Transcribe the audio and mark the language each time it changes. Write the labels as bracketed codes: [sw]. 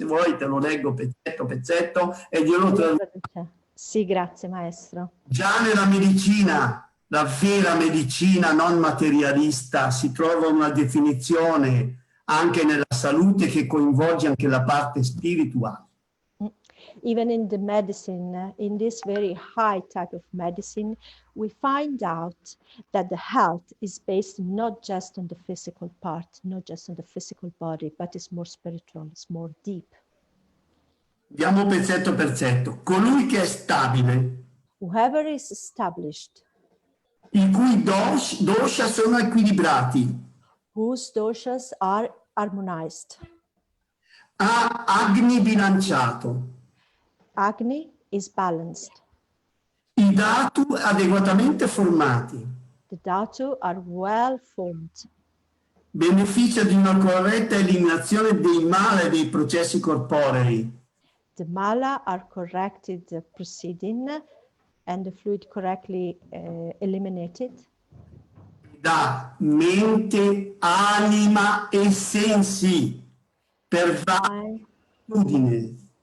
[it] Se vuoi te lo leggo pezzetto pezzetto e glielo traduco. Sì, grazie maestro. Già nella medicina, la vera medicina non materialista, si trova una definizione anche nella salute che coinvolge anche la parte spirituale. [en] Even in the medicine, in this very high type of medicine, we find out that the health is based not just on the physical part, not just on the physical body, but it's more spiritual, it's more deep. [it] Andiamo pezzetto per pezzetto. Colui che è stabile, [en] Whoever is established, [it] i cui dosha sono equilibrati, [en] whose doshas are harmonized. [it] ha agni bilanciato, [en] Agni is balanced. [it] i dhatu adeguatamente formati, [en] The dhatu are well formed. [it] beneficia di una corretta eliminazione dei male dei processi corporei. [en] The mala are corrected proceeding and the fluid correctly eliminated. [it] Da mente, anima e sensi per attitudine.